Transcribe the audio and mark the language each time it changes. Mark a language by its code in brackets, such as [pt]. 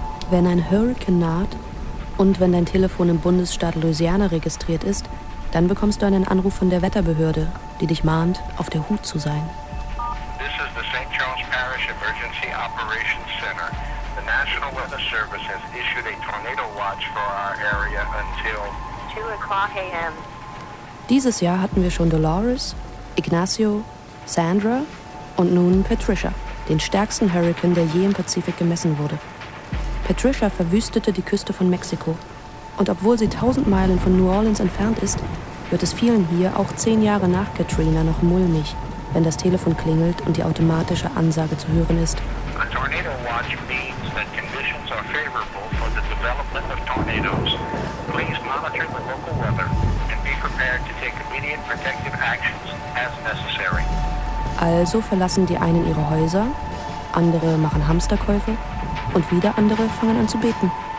[de] wenn ein Hurricane naht und wenn dein Telefon im Bundesstaat Louisiana registriert ist, dann bekommst du einen Anruf von der Wetterbehörde, die dich mahnt, auf der Hut zu sein. [en] This is the St. Charles Parish Emergency Operations Center. The National Weather Service has issued a tornado watch for our area until 2 o'clock a.m. [de] Dieses Jahr hatten wir schon Dolores, Ignacio, Sandra und nun Patricia, den stärksten Hurrikan, der je im Pazifik gemessen wurde. Patricia verwüstete die Küste von Mexiko. Und obwohl sie 1000 Meilen von New Orleans entfernt ist, wird es vielen hier auch 10 Jahre nach Katrina noch mulmig, wenn das Telefon klingelt und die automatische Ansage zu hören ist. [en] A tornado watch means that conditions are favorable for the development of tornadoes. Please monitor the local weather and be prepared to take immediate protective actions as necessary. [de] Also verlassen die einen ihre Häuser, andere machen Hamsterkäufe und wieder andere fangen an zu beten.